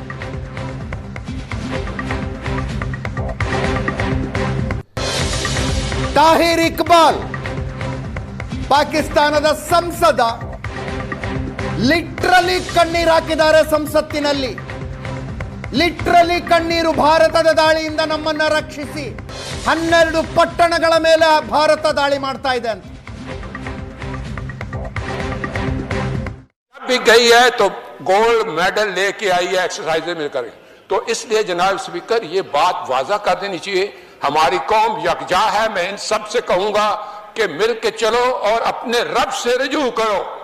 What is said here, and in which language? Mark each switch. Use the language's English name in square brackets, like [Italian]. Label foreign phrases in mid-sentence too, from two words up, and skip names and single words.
[Kannada] ತಾಹಿರ್ ಇಕ್ಬಾಲ್ ಪಾಕಿಸ್ತಾನದ ಸಂಸದ ಲಿಟ್ರಲಿ ಕಣ್ಣೀರು ಹಾಕಿದ್ದಾರೆ ಸಂಸತ್ತಿನಲ್ಲಿ. ಲಿಟ್ರಲಿ ಕಣ್ಣೀರು. ಭಾರತದ ದಾಳಿಯಿಂದ ನಮ್ಮನ್ನ ರಕ್ಷಿಸಿ 12 ಪಟ್ಟಣಗಳ ಮೇಲೆ ಭಾರತ ದಾಳಿ ಮಾಡ್ತಾ ಇದೆ ಅಂತ. [Urdu] بھی گئی ہے تو [English] gold medal [Urdu] لے کے آئی ہے ایکسرسائز میں کر. تو اس لیے جناب اسپیکر یہ بات واضح کر دینی چاہیے، ہماری قوم یکجا ہے. میں ان سب سے کہوں گا کہ مل کے چلو اور اپنے رب سے رجوع کرو.